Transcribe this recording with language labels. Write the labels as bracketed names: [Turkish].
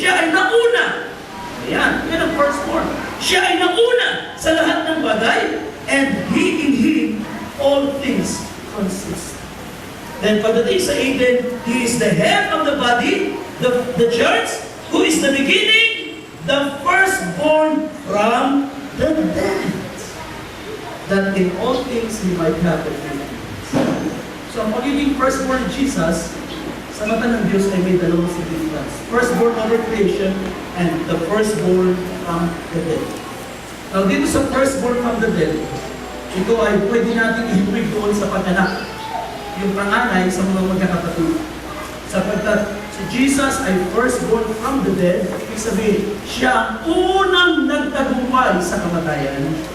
[Filipino] Siya ay nauna. Ayan, yan ang firstborn. Siya ay nauna sa lahat ng bagay, [English] and He in Him all things consist. Then [Filipino] pagdating sa [English] 18, He is the head of the body, the church, who is the beginning, the firstborn from the dead, that in all things He might have the preeminence. [Filipino] So ang pagiging firstborn in Jesus, sa mata ng Diyos ay may dalawang significance. [English] Firstborn over creation and the firstborn from the dead. [Filipino] Now dito sa firstborn from the dead, ito ay pwede natin ihimig doon sa pag-anak. Yung panganay sa mga magkakapatid. Sapagkat si Jesus ay firstborn from the dead, ibig sabihin, siya ang unang nagtagumpay sa kamatayan.